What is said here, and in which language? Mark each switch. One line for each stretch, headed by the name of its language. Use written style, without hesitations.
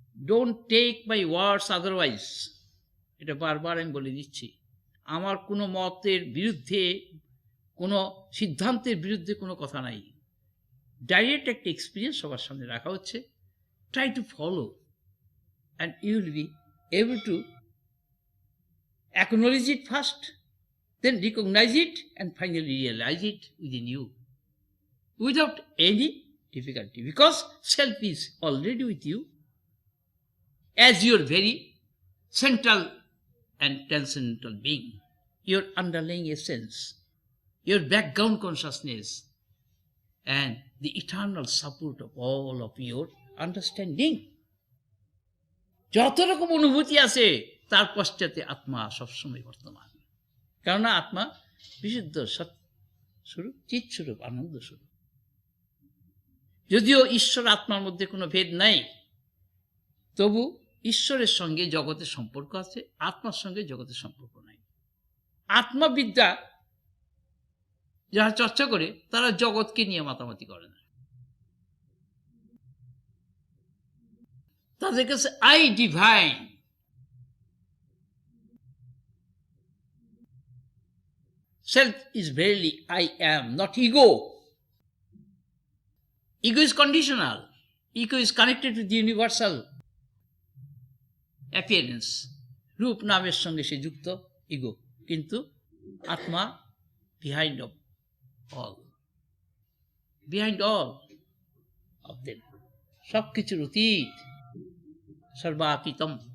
English: don't take my words otherwise,
Bangla: এটা বারবার আমি বলে দিচ্ছি। আমার কোনো মতের বিরুদ্ধে, কোনো সিদ্ধান্তের বিরুদ্ধে কোনো কথা নাই। ডাইরেক্ট একটা এক্সপিরিয়েন্স সবার সামনে রাখা হচ্ছে।
English: Try to follow and you will be able to acknowledge it first, then recognize it, and finally realize it within you without any difficulty, because self is already with you as your very central and transcendental being, your underlying essence, your background consciousness, and the eternal support of all of your understanding.
Bangla: যত রকম অনুভূতি আছে তার পশ্চাতে আত্মা সবসময় বর্তমান, কেননা আত্মা বিশুদ্ধ সৎস্বরূপ, চিৎস্বরূপ, আনন্দ স্বরূপ। যদিও ঈশ্বর আত্মার মধ্যে কোনো ভেদ নাই, তবু ঈশ্বরের সঙ্গে জগতের সম্পর্ক আছে, আত্মার সঙ্গে জগতের সম্পর্ক নাই। আত্মবিদ্যা যারা চর্চা করে তারা জগৎকে নিয়ে মাতামাতি করে না। তাদের কাছে
English: I divine, self is verily I am, not ego. Ego is conditional. Ego is connected with the universal
Bangla: appearance, রূপ নামের সঙ্গে সে যুক্ত, ইগো, কিন্তু আত্মা
English: behind all, behind all of them,
Bangla: সব কিছুর অতীত, সর্বাতীতম।